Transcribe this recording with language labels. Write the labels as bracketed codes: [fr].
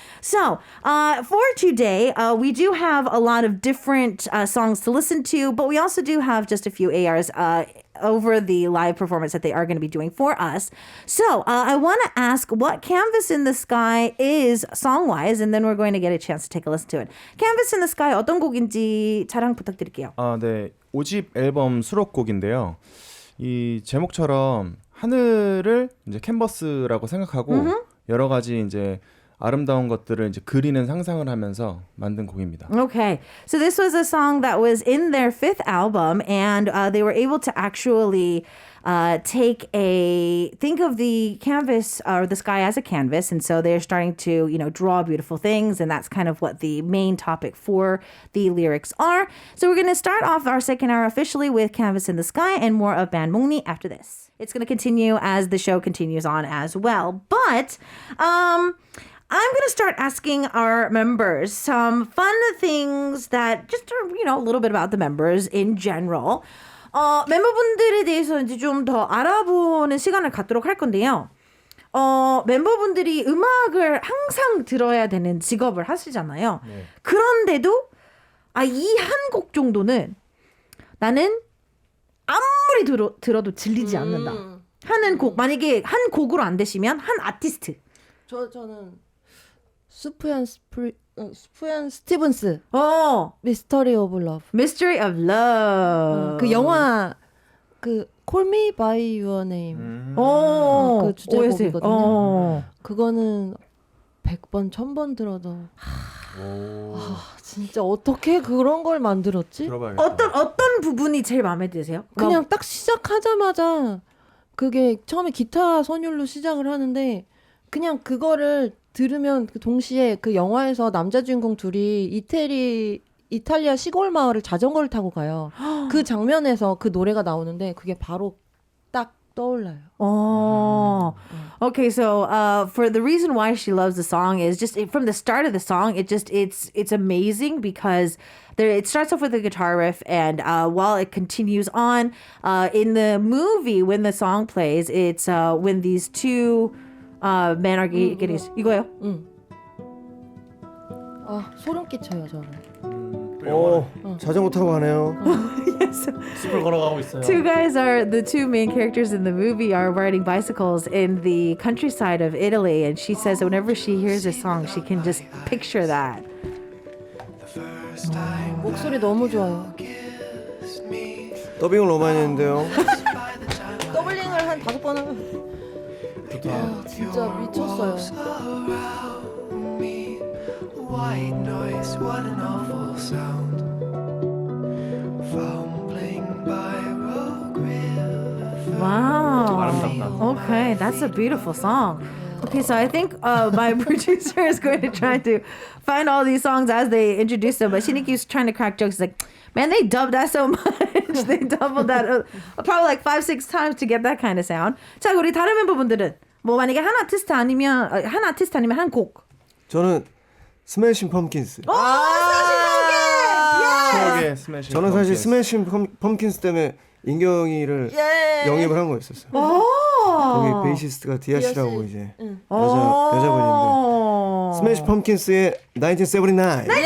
[en] So for today, we do have a lot of different songs to listen to, but we also do have just a few ARs over the live performance that they are going to be doing for us. So I want to ask what Canvas in the Sky is song-wise, and then we're going to get a chance to take a listen to it. [ko] Canvas in the Sky 어떤 곡인지 자랑 부탁드릴게요. 네. 5집 앨범 수록곡인데요. 이 제목처럼 하늘을 이제 캔버스라고 생각하고 여러 가지 이제 아름다운 것들을 이제 그리는 상상을 하면서 만든 곡입니다. [en] Okay, so this was a song that was in their fifth album, and they were able to actually think of the canvas or the sky as a canvas, and so they're starting to draw beautiful things, and that's kind of what the main topic for the lyrics are. So we're going to start off our second hour officially with Canvas in the Sky and more of Band Mongni after this. It's going to continue as the show continues on as well, but I'm going to start asking our members some fun things that just are, a little bit about the members in general. [ko] 멤버분들에 대해서 이제 좀 더 알아보는 시간을 갖도록 할 건데요. 멤버분들이 음악을 항상 들어야 되는 직업을 하시잖아요. 네. 그런데도 이 한 곡 정도는 나는 아무리 들어도 질리지 않는다 하는 곡, 만약에 한 곡으로 안 되시면 한 아티스트. 저는 스푸얀 스티븐스 미스터리 오브 러브. [en] Mystery of Love. [ko] 그 영화 그 Call Me by Your Name. 그 OST. 주제곡이거든요. 그거는 100번 1000번 들어도 진짜 어떻게 그런 걸 만들었지? 들어봐야겠다. 어떤 부분이 제일 마음에 드세요? 그냥 딱 시작하자마자 그게 처음에 기타 선율로 시작을 하는데 그냥 그거를 들으면 그 동시에 그 영화에서 남자 주인공 둘이 이태리 이탈리아 시골 마을을 자전거를 타고 가요. 그 장면에서 그 노래가 나오는데 그게 바로 딱 떠올라요. [en] Oh, okay. So, for the reason why she loves the song is just from the start of the song. It's amazing because it starts off with a guitar riff, and while it continues on, in the movie when the song plays, it's when these two men are getting [ko] 이거요. 아 소름 끼쳐요 저는. 자전거 타고 가네요. 숲을 걸어가고 있어요. [en] The two main characters in the movie are riding bicycles in the countryside of Italy, and she says that whenever she hears this song, she can just picture that. [ko] 목소리 너무 좋아요. 더빙을 너무 많이 했는데요. 더블링을 한 5번 하면 진짜 미쳤어요. [en] White noise, what an awful sound. Fumbling by Rogue River. Wow. [ko] 아름답다. [en] Okay, that's a beautiful song. Okay, so I think my producer is going to try to find all these songs as they introduce them, but Shiniki's trying to crack jokes. He's like, man, they dubbed that so much. They doubled that probably like 5-6 times to get that kind of sound. [ko] 자, 우리 다른 멤버분들은 뭐 만약에 한 아티스트 아니면 한 곡. 저는 스매싱 펌킨스. 추억의 스매시. 저는 사실 스매싱 펌킨스 때문에 인경이를 영입을 한 거였었어요. 거기 베이시스트가 디아시라고 이제 여자분인데 스매시 펌킨스의 1979.